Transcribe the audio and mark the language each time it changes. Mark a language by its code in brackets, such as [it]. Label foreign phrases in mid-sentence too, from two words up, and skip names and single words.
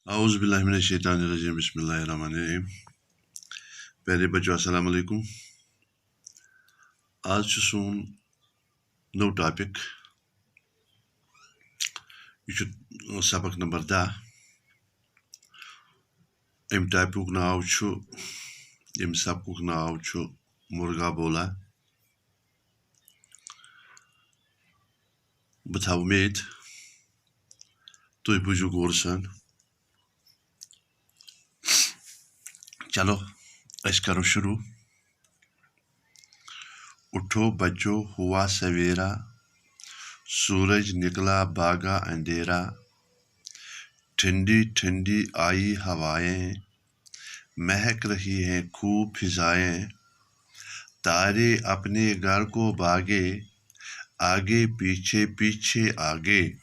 [ar] اعوذ باللہ من الشیطان الرجیم بسم اللہ الرحمن الرحیم [ur] پیارے بچوں [ar] السلام علیکم [ks] آج سون نو ٹاپک یہ سبق نمبر 10 ام ٹاپک ناو ام سبقک ناو [ur] مرغا بولا [ks] بہ تھاو امید تُہۍ بوٗزِو غور سان چلو اس کرو شروع [ur] اٹھو بچو ہوا سویرا سورج نکلا بھاگا اندھیرا ٹھنڈی ٹھنڈی آئی ہوائیں مہک رہی ہیں خوب فضائیں تارے اپنے گھر کو بھاگے آگے پیچھے پیچھے آگے